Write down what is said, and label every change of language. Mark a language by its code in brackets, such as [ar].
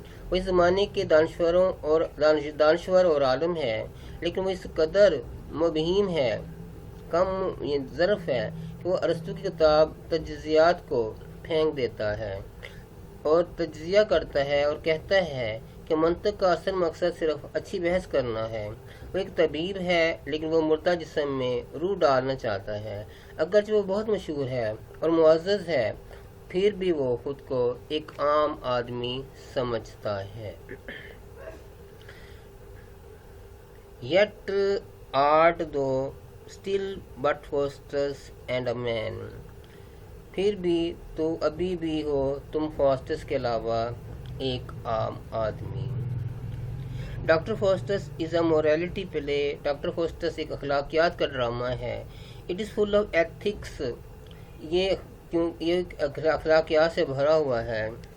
[ur] وہ اس زمانے کے دانشور اور عالم ہے، لیکن وہ اس قدر مبہیم ہے، کم ظرف ہے کہ وہ ارسطو کی کتاب تجزیات کو پھینک دیتا ہے اور تجزیہ کرتا ہے اور کہتا ہے کہ منطق کا اصل مقصد صرف اچھی بحث کرنا ہے. وہ ایک طبیب ہے، لیکن وہ مردہ جسم میں روح ڈالنا چاہتا ہے. اگرچہ وہ بہت مشہور ہے اور معزز ہے، پھر بھی وہ خود کو ایک عام آدمی سمجھتا ہے. [en] Yet art though still but Faustus and a man. [ur] پھر بھی تو ابھی بھی ہو تم فاسٹس کے علاوہ ایک عام آدمی. [en] Doctor Faustus is a morality play. [ur] ڈاکٹر فاسٹس ایک اخلاقیات کا ڈرامہ ہے. [en] It is full of ethics. [ur] یہ اخلاقیات سے بھرا ہوا ہے.